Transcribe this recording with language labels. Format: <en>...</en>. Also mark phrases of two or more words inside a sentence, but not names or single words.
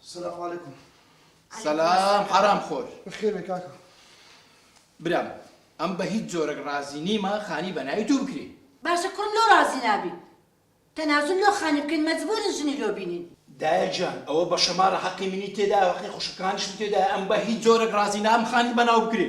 <ar>السلام عليكم.</ar> <ckb>سلام حرام خۆر. بخير بك كاكا. برام ئەم بە هیچ جۆرەك ڕازی نیمە خانی بە ناوی دوو بکرێ. باشە کوڕم لۆ ڕازی نابی. تەنازل لۆ خانی بکەین مەجبورن ژنی لۆ بینین. دایە جان ئەوە بە شەمارە حەقی منی تێدا حەقی خوشکانیشم تێدا ئەم بە هیچ جۆرەك ڕازی نام خانی بە ناو بکرێ.</ckb>